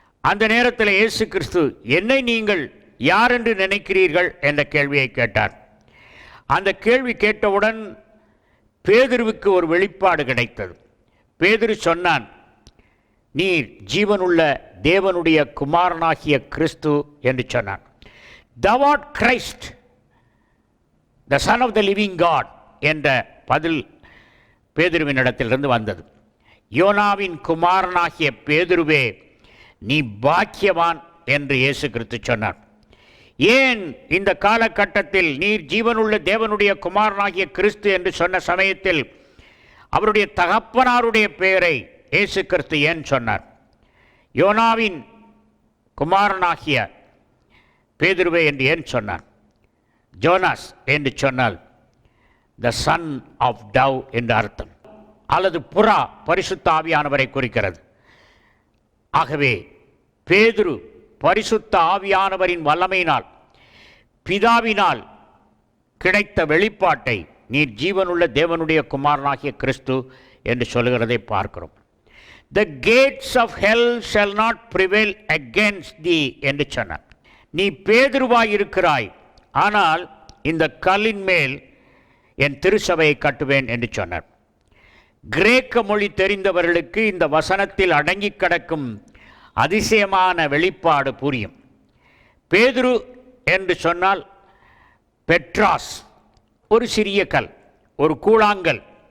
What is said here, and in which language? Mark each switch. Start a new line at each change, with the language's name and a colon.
Tamil: அந்த நேரத்தில் இயேசு கிறிஸ்து, என்னை நீங்கள் யார் என்று நினைக்கிறீர்கள் என்ற கேள்வியை கேட்டார். அந்த கேள்வி கேட்டவுடன் பேதுருவுக்கு ஒரு வெளிப்பாடு கிடைத்தது. பேதுரு சொன்னான், நீர் ஜீவனுள்ள தேவனுடைய குமாரனாகிய கிறிஸ்து என்று சொன்னான்.
English: Thou art Christ, the Son of the living God
Tamil: என்ற பதில் பேதுருவின் இடத்திலிருந்து வந்தது. யோனாவின் குமாரனாகிய பேதுருவே, நீ பாக்கியவான் என்று இயேசு கிறிஸ்து சொன்னார். ஏன் இந்த காலகட்டத்தில் நீர் ஜீவனுள்ள தேவனுடைய குமாரனாகிய கிறிஸ்து என்று சொன்ன சமயத்தில் அவருடைய தகப்பனாருடைய பெயரை இயேசு கிறிஸ்து ஏன் சொன்னார்? யோனாவின் குமாரனாகிய பேதுருவே என்று ஏன் சொன்னார்? ஜோனாஸ் என்று சொன்னால்
English: the son of dove
Tamil: என்று அர்த்தம், அல்லது புறா பரிசுத்த ஆவியானவரை குறிக்கிறது. ஆகவே பேதுரு பரிசுத்த ஆவியானவரின் வல்லமையினால் பிதாவினால் கிடைத்த வெளிப்பாட்டை நீர் ஜீவனுள்ள தேவனுடைய குமாரனாகிய கிறிஸ்து என்று சொல்லுகிறதை பார்க்கிறோம்.
English: The gates of hell shall not prevail against thee
Tamil: என்று சொன்னார். நீ பேதுருவாய் இருக்கிறாய், ஆனால் இந்த கல்லின் மேல் என் திருச்சபையை கட்டுவேன் என்று சொன்னார். கிரேக்க மொழி தெரிந்தவர்களுக்கு இந்த வசனத்தில் அடங்கி கிடக்கும் அதிசயமான வெளிப்பாடு புரியும். பேதுரு என்று சொன்னால் பெட்ராஸ், ஒரு சிறிய கல், ஒரு கூழாங்கல்.